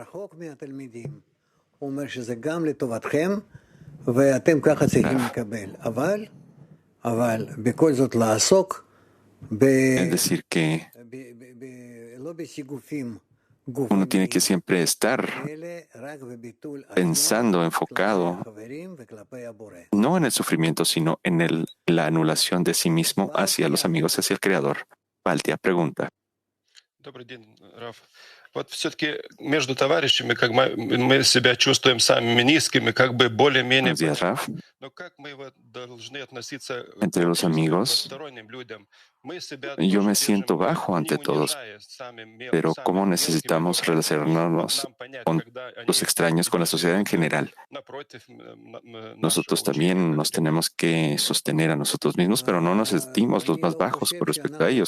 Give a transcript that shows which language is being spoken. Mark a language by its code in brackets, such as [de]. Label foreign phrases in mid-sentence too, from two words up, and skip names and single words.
[es] Es decir, que uno tiene que siempre estar pensando, enfocado, no en el sufrimiento, sino en la anulación de sí mismo hacia los amigos, hacia el Creador. Valtia pregunta. [ru] Добрый день, Раф. Вот все-таки между товарищами, как мы себя чувствуем самыми низкими, как бы более-менее... Но как мы должны относиться к посторонним людям? [es] Yo me siento bajo ante todos, pero ¿cómo necesitamos relacionarnos con los extraños, con la sociedad en general? Nosotros también nos tenemos que sostener a nosotros mismos, pero no nos sentimos los más bajos con respecto a ellos.